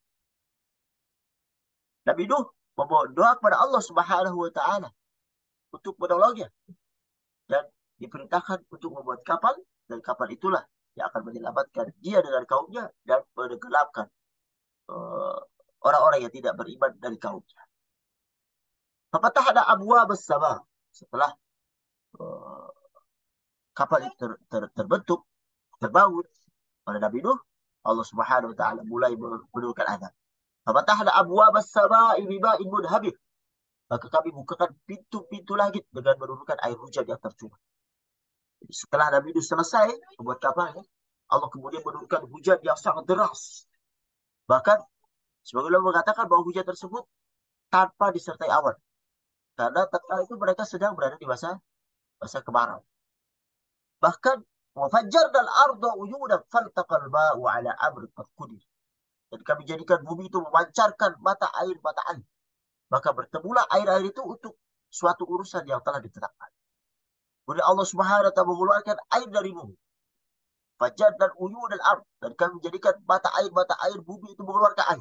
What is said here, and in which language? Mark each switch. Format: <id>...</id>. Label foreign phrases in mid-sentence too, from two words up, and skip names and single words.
<id>Nabi Nuh berdoa kepada Allah</id> <ar>سبحانه وتعالى</ar> <id>untuk menolongnya dan diperintahkan untuk membuat kapal, dan kapal itulah yang akan menyelamatkan dia dengan kaumnya dan menenggelamkan orang-orang yang tidak beriman dari kaumnya.</id> <ar>ففتحنا أبواب السماء.</ar> <id>Setelah uh, kapal itu terbentuk, terbangun oleh Nabi Nuh, Allah</id> <ar>سبحانه وتعالى</ar> <id>mulai menurunkan azab.</id> <ar>ففتحنا أبواب السماء بماء منهمر.</ar> <id>Maka kami bukakan pintu-pintu langit dengan menurunkan air hujan yang tercurah. Jadi setelah Nabi Nuh selesai membuat kapalnya, Allah kemudian menurunkan hujan yang sangat deras. Bahkan sebagian ulama mengatakan bahwa hujan tersebut tanpa disertai awan. Karena tatkala itu mereka sedang berada di masa kemarau.</id> <ar>Bahkan وفجرنا الأرض عيونا فالتقى الماء على أمر قد قدر.</ar> <id>Dan kami jadikan bumi itu memancarkan mata air. Maka bertemulah air-air itu untuk suatu urusan yang telah ditetapkan. Kemudian Allah</id> <ar>سبحانه وتعالى</ar> <id>mengeluarkan air dari bumi. Fajar dan uyun dan ard, dan kami menjadikan mata air bumi itu mengeluarkan air.</id>